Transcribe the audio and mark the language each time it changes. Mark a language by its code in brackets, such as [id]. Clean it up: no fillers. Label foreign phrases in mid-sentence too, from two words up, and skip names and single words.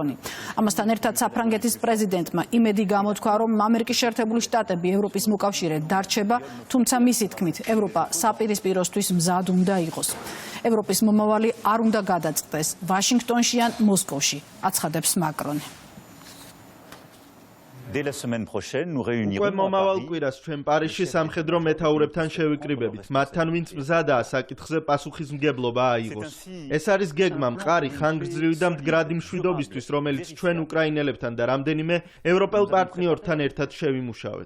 [ka] ამასთან ერთად საფრანგეთის პრეზიდენტმა იმედი გამოთქვა, რომ ამერიკის შეერთებული შტატები ევროპის მოკავშირედ დარჩება, თუმცა მისი თქმით, ევროპა საპირისპიროსთვის მზად უნდა იყოს. ევროპის მომავალი არ უნდა გადაწყდეს ვაშინგტონში ან მოსკოვში, აცხადებს მაკრონი. [fr] Dès la semaine prochaine, nous réunirons [ka] უკვე მომავალ კვირას ჩვენ პარიზში სამხედრო მეთაურებთან შევიკრიბებით. მათთან ვინც მზადაა საკითხზე პასუხისმგებლობა აიღოს. ეს არის გეგმა მყარი, ხანგრძლივი და მდგრადი მშვიდობისთვის, რომელიც ჩვენ უკრაინელებთან და რამდენიმე ევროპელ პარტნიორთან ერთად შევიმუშავეთ.